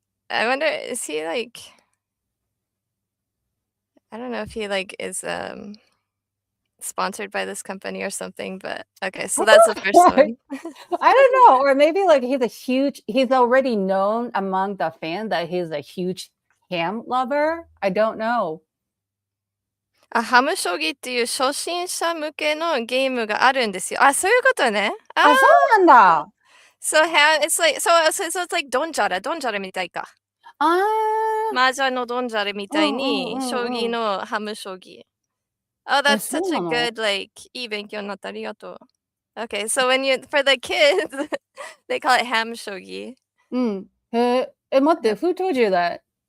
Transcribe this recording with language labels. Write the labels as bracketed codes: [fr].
[en] I wonder, is he like I don't know if he like is sponsored by this company or something, but okay, so that's the first one. I don't know. Or maybe like he's already known among the fan that he's a huge ham lover. I don't know. [ja] ハム将棋っていう初心者向けのゲームがあるんですよ。そういうことね。あ、そうなんだ。 [en] So it's like so it's like [ja] ドンジャラみたいか。麻雀のドンジャラみたいに将棋のハム将棋。 [en] Oh, that's such a good like [ja] いい勉強になった。ありがとう。 [en] Okay, so for the kids, they call it ham shogi. [ja] うん。待って、 [en] who told you that?